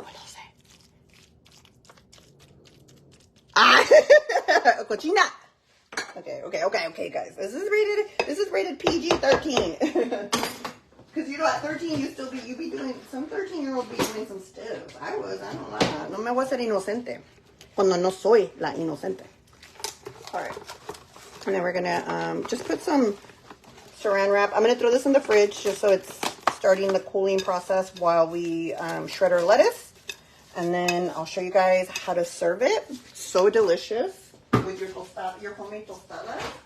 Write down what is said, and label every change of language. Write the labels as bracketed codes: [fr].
[en] What do you say? Ah! Cochina! Okay, guys. This is rated PG-13. Because, you know, at 13, you be doing, some 13-year-old be doing some stuff. I don't lie. [es] No me voy a ser inocente. Cuando no soy la inocente. [en] All right. And then we're going to just put some saran wrap. I'm going to throw this in the fridge just so it's starting the cooling process while we shred our lettuce. And then I'll show you guys how to serve it. So delicious with your tostada, your homemade tostada.